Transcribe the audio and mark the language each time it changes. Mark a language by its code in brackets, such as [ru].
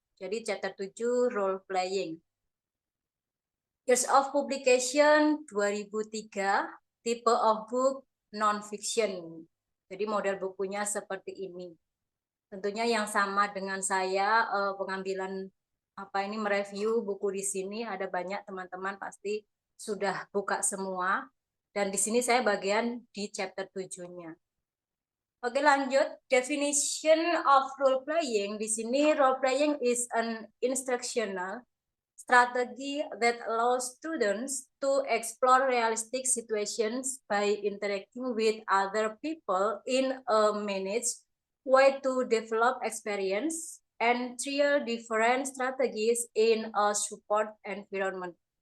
[en] Jadi chapter 7 role playing. Years of publication 2003, type of book non-fiction. [id] Jadi model bukunya seperti ini. Tentunya yang sama dengan saya pengambilan mereview buku di sini ada banyak teman-teman pasti sudah buka semua dan di sini saya bagian di chapter 7-nya. Oke, lanjut. [en] Definition of role playing. [id] Di sini [en] role playing is an instructional strategy that allows students to explore realistic situations by interacting with other people in a managed way to develop experience and trial different strategies in a support environment.